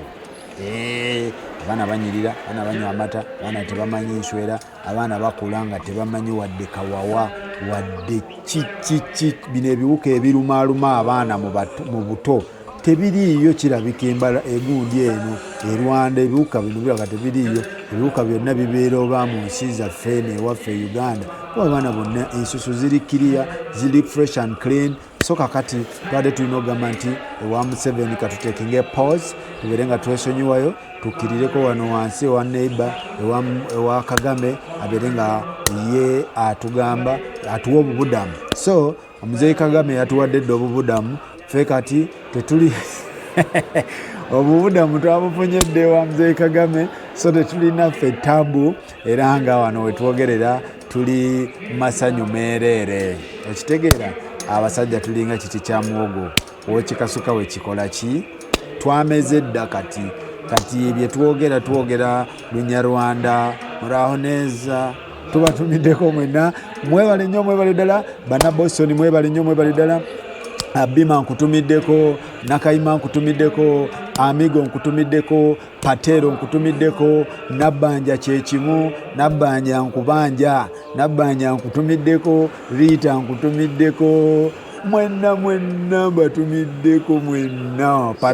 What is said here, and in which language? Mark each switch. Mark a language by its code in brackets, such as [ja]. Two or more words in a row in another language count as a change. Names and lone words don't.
[lg] Abaana banyirira, abaana banywa amata, abaana tebamanyi nswera, abaana bakula nga tebamanyi wadde kawawa wadde kiki. Bino ebiwuka ebirumaaluma abaana mu buto tebiriiyo, kirabika embala egundi eno e Rwanda ebiwuka bino birabika tebiriiyo. Ebiwuka byonna bibeera oba mu nsi zaffe n'ewaffe Uganda, kuba abaana bonna ensusu ziri kiriya, ziri [en] fresh and clean. [lg] So kakati twadde tulina okugamba nti ewa Museveni katutekinge pause, tubeere nga twesonyiwayo, tukkirireko wano wansi ewa neighbor ewa Kagame abeere nga ye atugamba atuwa obubudamu. So omuzeeyi Kagame yatuwadde dde obubudamu, ffe kati tetuli obubudamu twabufunyedde ewa muzeeyi Kagame, so tetulina ffe tabu, era nga wano wetwogerera tuli masanyu meereere. Okitegeera abasajja tulinga kiti kya muwogo wekikasuka wekikola ki, twameze dda kati bye twogera Lunyarwanda [rw] muraho neza. [lg] Tubatumiddeko mwenna, mwebale nnyo, mwebale ddala bana Boston, mwebale nnyo, mwebale ddala. Bima nkutumiddeko, Nakayima nkutumiddeko, Amigo nkutumiddeko, Patero nkutumiddeko, Nabbanja kyekimu, Nabbanja nkutumiddeko, Rita nkutumiddeko, mwenna batumiddeko mwenna.